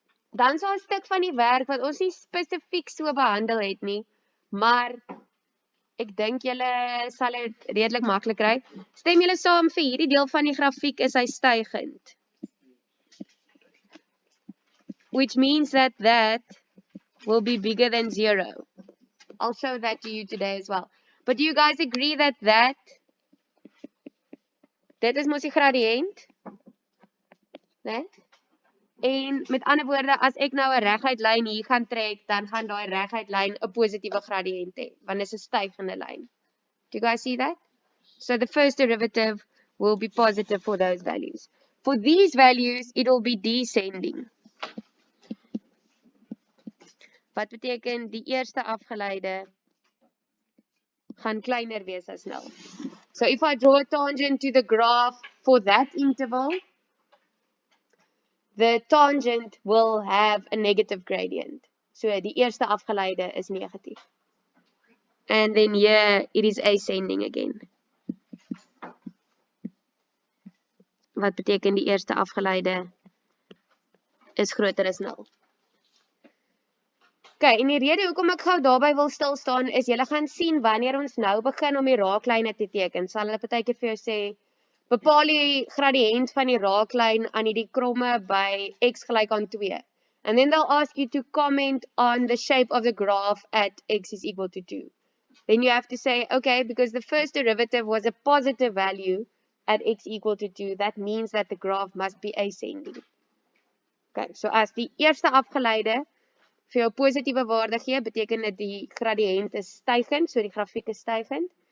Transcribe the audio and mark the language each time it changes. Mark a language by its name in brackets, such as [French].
[Afrikaans] Dan so 'n stuk van die werk wat ons nie spesifiek so behandel het nie, maar ek dink julle sal dit redelik maklik kry. Stem julle saam vir hierdie deel van die grafiek is hy stygend. [English] Which means that will be bigger than 0. I'll show that to you today as well. But do you guys agree that [Afrikaans] dit is mos die gradiënt? Né? En met ander woorde, as ek nou 'n reguit lyn hier gaan trek, dan gaan daai reguit lyn 'n positiewe gradiënt hê, want dit is 'n stygende lyn. [English] Do you guys see that? So the first derivative will be positive for those values. For these values, it will be descending. [Afrikaans] Wat beteken die eerste afgeleide gaan kleiner wees as 0. [English] So if I draw a tangent to the graph for that interval, the tangent will have a negative gradient. [Afrikaans] So die eerste afgeleide is negatief. [English] And then here it is ascending again. [Afrikaans] Wat beteken die eerste afgeleide is groter as 0. Okay, en die rede hoekom ek gou daarby wil stil staan is julle gaan sien wanneer ons nou begin om die raaklyne te teken, sal hulle partykeer vir jou sê bepaal die gradiënt van die raaklyn aan hierdie kromme by x gelyk aan 2. [English] And then they'll ask you to comment on the shape of the graph at x is equal to 2. Then you have to say, okay, because the first derivative was a positive value at x equal to 2, that means that the graph must be ascending. [Afrikaans] Okay, so as die eerste afgeleide vir jou positiewe waarde gee, beteken dit die gradiënt is stygend, so die grafiek is stygend.